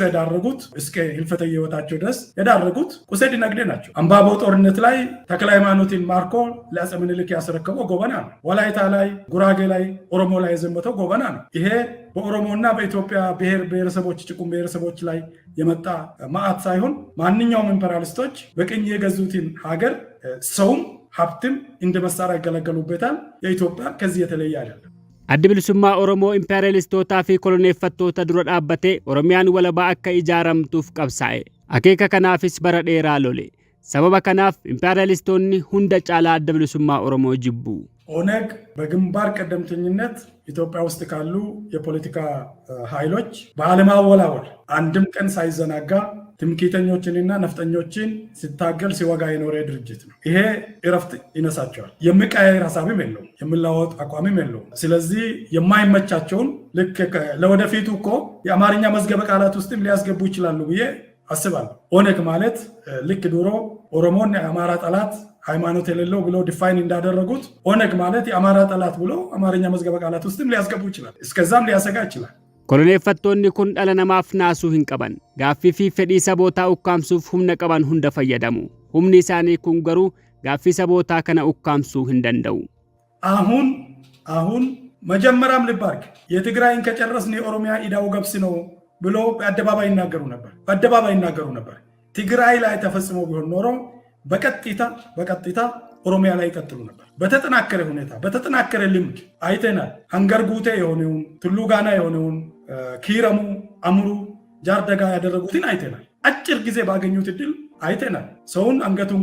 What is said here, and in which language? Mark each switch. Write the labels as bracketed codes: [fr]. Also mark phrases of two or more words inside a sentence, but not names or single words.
[am] የዳረጉት እስከ ህልፈተ ህይወታቸው ድረስ የዳረጉት ቁሴ ዲነግዴ ናቸው። አምባቦ ጦርነት ላይ ተክለ ሃይማኖትን ማርኮ ለአፄ ምኒልክ ያስረከበው ጎበና ነው። ወላይታ ላይ፣ ጉራጌ ላይ፣ ኦሮሞ ላይ የዘመተው ጎበና ነው። ይሄ በኦሮሞና በኢትዮጵያ ብሔር ብሔረሰቦች፣ ጭቁን ብሔረሰቦች ላይ የመጣ መዓት ሳይሆን ማንኛውም ኢምፐሪያሊስቶች በቅኝ የገዙትን ሀገር ሰውም ሀብትም እንደ መሳሪያ ይገለገሉበታል። የኢትዮጵያ ከዚህ የተለየ አይደለም። [om] Addi bilisummaa Oromoo impeeriyalistootaa fi koloneeffattoota dura dhaabbatee Oromiyaan walabaa akka ijaaramtuuf qabsaa'e. Akeeka kanaafis bara dheeraa lole. Sababa kanaaf impeeriyalistoonni hunda caalaa adda bilisummaa Oromoo jibbu. [am] ኦነግ በግንባር ቀደምተኝነት ኢትዮጵያ ውስጥ ካሉ የፖለቲካ ኃይሎች ባለማወላወል አንድም ቀን ሳይዘናጋ ትምክህተኞችንና ነፍጠኞችን ሲታገል ሲወጋ የኖረ ድርጅት ነው። ይሄ እረፍት ይነሳቸዋል። የሚቀያየር ሀሳብም የለውም፣ የሚለወጥ አቋምም የለውም። ስለዚህ የማይመቻቸውን ልክ ለወደፊቱ እኮ የአማርኛ መዝገበ ቃላት ውስጥም ሊያስገቡ ይችላሉ ብዬ አስባለሁ። ኦነግ ማለት ልክ ድሮ ኦሮሞን የአማራ ጠላት ሃይማኖት የሌለው ብሎ ዲፋይን እንዳደረጉት ኦነግ ማለት የአማራ ጠላት ብሎ አማርኛ መዝገበ ቃላት ውስጥም ሊያስገቡ ይችላል። እስከዛም ሊያሰጋ ይችላል። [om] Koloneeffattoonni kun dhala namaaf naasuu hin qaban. Gaaffii fi fedhii sabootaa ukkaamsuuf humna qaban hunda fayyadamu. Humni isaanii kun garuu gaaffii sabootaa kana ukkaamsuu hin danda'u. [am] አሁን መጀመሪያም ልባርክ የትግራይን ከጨረስን የኦሮሚያ ኢዳው ገብስ ነው ብሎ በአደባባይ ይናገሩ ነበር። ትግራይ ላይ ተፈጽሞ ቢሆን ኖሮ በቀጥታ ኦሮሚያ ላይ ይቀጥሉ ነበር። በተጠናከረ ሁኔታ በተጠናከረ ልምድ አይተናል። አንገርጉቴ የሆነውን ቱሉ ጋና የሆነውን ኪረሙ፣ አምሩ፣ ጃርደጋ ያደረጉትን አይተናል። አጭር ጊዜ ባገኙት እድል አይተናል። ሰውን አንገቱን